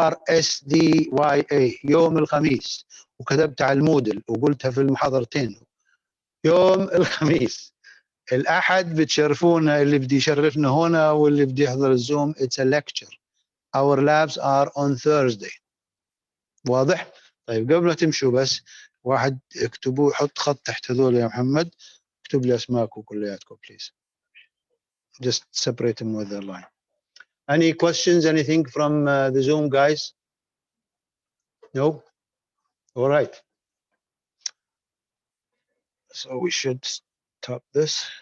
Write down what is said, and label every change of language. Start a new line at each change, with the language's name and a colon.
Arabic: THURSDYA يوم الخميس، وكتبت على المودل وقلتها في المحاضرتين. يوم الخميس. الأحد بتشرفونا، اللي بدي يشرفنا هنا واللي بدي يحضر الزوم.
English: It's a lecture. Our labs are on Thursday.
Arabic: واضح؟ طيب قبل ما تمشوا بس واحد اكتبوا، حط خط تحت هذول يا محمد، اكتب لي اسماءكم كلياتكم please.
English: Just separate them with the line. Any questions, anything from the Zoom guys? No? All right. So we should stop this.